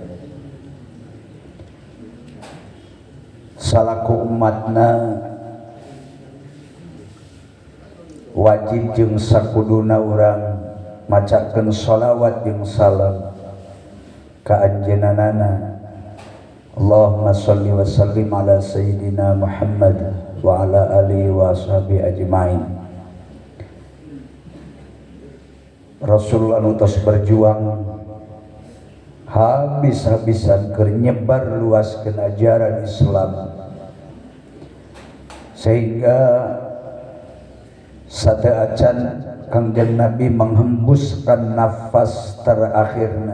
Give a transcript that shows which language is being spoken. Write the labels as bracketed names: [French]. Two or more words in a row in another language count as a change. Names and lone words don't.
[Sundanese] Salaku umatna wajib jeung sakuduna urang macakeun sholawat jeung salam ka anjeunana. [Arabic] اللهم صل وسلم على سيدنا محمد وعلى آله وأصحابه أجمعين. [Sundanese] Rasul anu tos [Indonesian] berjuang habis-habisan [Sundanese] keur nyebar luaskeun ajaran Islam sehingga sadaacan Kangjeng Nabi [Indonesian] menghembuskan nafas terakhirna.